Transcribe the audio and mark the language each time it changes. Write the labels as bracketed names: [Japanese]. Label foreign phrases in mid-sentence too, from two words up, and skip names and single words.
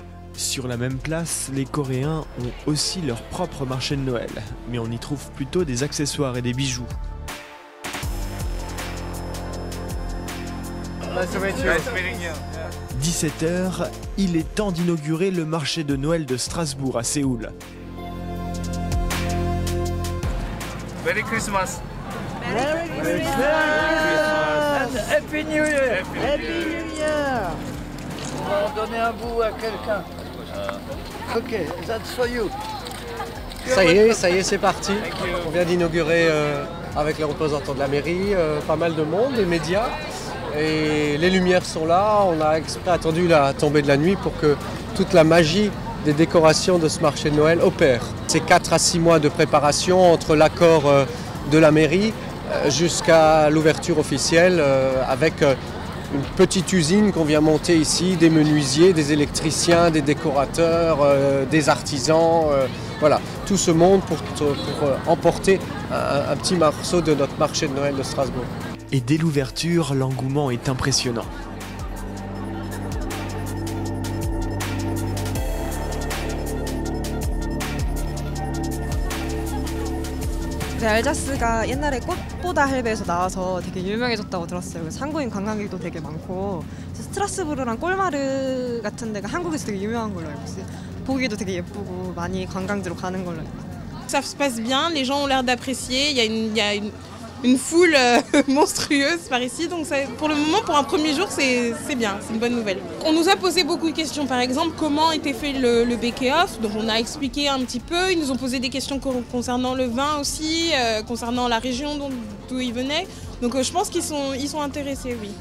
[French] Sur la même place, les Coréens ont aussi leur propre marché de Noël, mais on y trouve plutôt des accessoires et des bijoux. 17h, il est temps d'inaugurer le marché de Noël de Strasbourg à Séoul. [English] Merry Christmas! Merry Christmas! And Happy New Year! Happy New Year! [French] On va en donner un bout à quelqu'un. [English] Ok, that's for you. [French] Ça y est, c'est parti. On vient d'inaugurer avec les représentants de la mairie, pas mal de monde, les médias. Et les lumières sont là. On a exprès attendu la tombée de la nuit pour que toute la magie des décorations de ce marché de Noël opère. C'est 4 à 6 mois de préparation entre l'accord de la mairie jusqu'à l'ouverture officielle avec une petite usine qu'on vient monter ici, des menuisiers, des électriciens, des décorateurs, des artisans, voilà, tout ce monde pour emporter un petit morceau de notre marché de Noël de Strasbourg. Et dès l'ouverture, l'engouement est impressionnant. [Korean] 알자스가 옛날에 꽃보다 할배에서 나와서 되게 유명해졌다고 들었어요. 그래서 한국인 관광객도 되게 많고 스트라스부르랑 꼴마르 같은 데가 한국에서 되게 유명한 걸로 알고 있어요. 보기도 되게 예쁘고 많이 관광지로 가는 걸로 알고 있어요. [French] Ça se passe bien, les gens ont l'air d'apprécier, il y a une foule monstrueuse par ici, donc ça, pour le moment, pour un premier jour, c'est bien, c'est une bonne nouvelle. On nous a posé beaucoup de questions, par exemple, comment était fait le bake-off, donc on a expliqué un petit peu, ils nous ont posé des questions concernant le vin aussi, concernant la région d'où ils venaient, donc je pense qu'ils sont intéressés, oui.